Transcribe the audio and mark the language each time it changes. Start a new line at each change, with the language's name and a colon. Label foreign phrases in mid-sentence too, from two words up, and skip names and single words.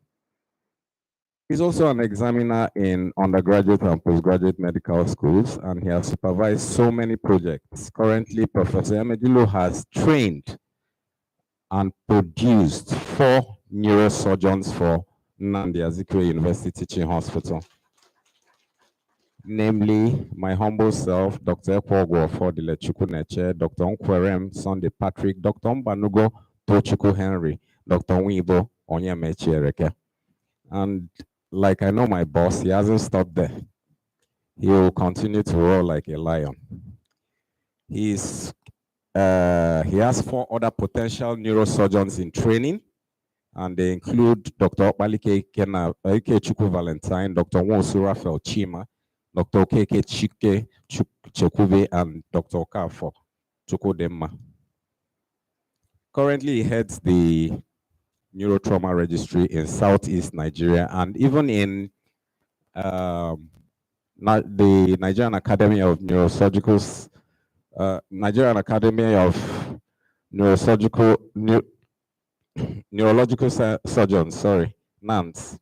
English: He's also an examiner in undergraduate and postgraduate medical schools, and he has supervised so many projects. Currently, Professor EMEJULU has trained and produced 4 neurosurgeons for Nnamdi Azikiwe University Teaching Hospital. Namely, my humble self, Dr. Ekwogo Fodile Chukwuneche, Dr. Nkwerem Sunday Patrick, Dr. Mbanugo Tochukwu Henry, Dr. Wibo Onyemechi Ereke. And like I know my boss, he hasn't stopped there. He will continue to roar like a lion. He has 4 other potential neurosurgeons in training, and they include Dr. Okpalike Chukwu Valentine, Dr. Nwosu Raphael Chima, Dr. Okeke Chike Chekwube, and Dr. Okafo Chukwudemma. Currently, he heads the Neurotrauma Registry in Southeast Nigeria, and even in the Nigerian Academy of Neurological Surgeons, sorry, NANS.